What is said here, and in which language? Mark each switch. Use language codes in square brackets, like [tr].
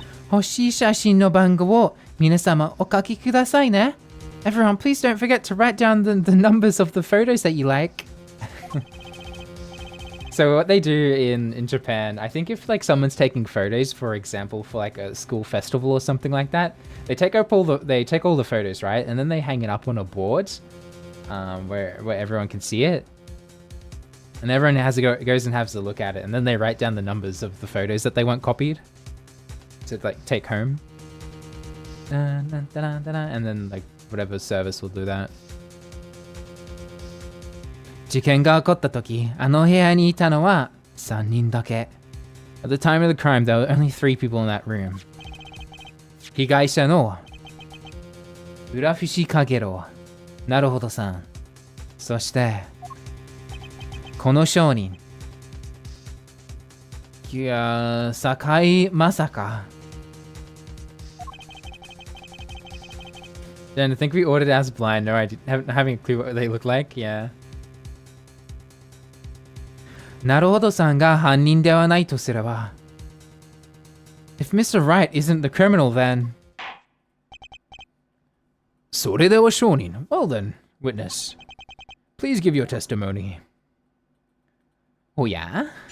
[ja] 欲しい写真の番号を皆様お書きくださいね. [en] Everyone, please don't forget to write down the numbers of the photos that you like. So what they do in Japan, I think if like someone's taking photos, for example, for like a school festival or something like that, they take all the photos, right? And then they hang it up on a board, where everyone can see it. And everyone goes and has a look at it, and then they write down the numbers of the photos that they want copied to like take home. And then like whatever service will do that. [ja] 事件が起こった時、あの部屋にいたのは3人だけ. [en] At the time of the crime, there were only 3 people in that room. [ja] 被害者の浦伏影郎、なるほどさん。そして、この商人、坂井正香. [en] Then I think we ordered as blind. No idea, having a clue what they look like. Yeah. [ja] なるほどさんが犯人ではないとすれば. [en] If Mr. Wright isn't the criminal, then. [ja] それでは証人. [en] Well then, witness. Please give your testimony. Oh yeah?